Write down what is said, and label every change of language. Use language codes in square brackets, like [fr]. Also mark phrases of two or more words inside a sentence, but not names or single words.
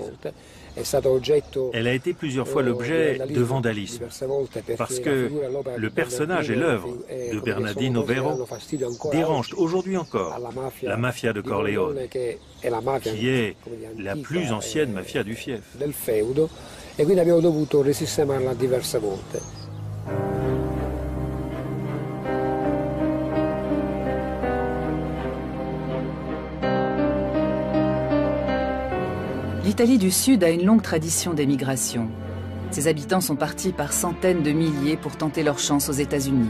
[fr] Elle a été plusieurs fois l'objet de vandalisme, parce que le personnage et l'œuvre de Bernardino Vero dérangent aujourd'hui encore la mafia de Corleone, qui est la plus ancienne mafia du fief. [it] E quindi abbiamo dovuto risistemarla diverse volte. [fr] L'Italie du Sud a une longue tradition d'émigration. Ses habitants sont partis par centaines de milliers pour tenter leur chance aux États-Unis.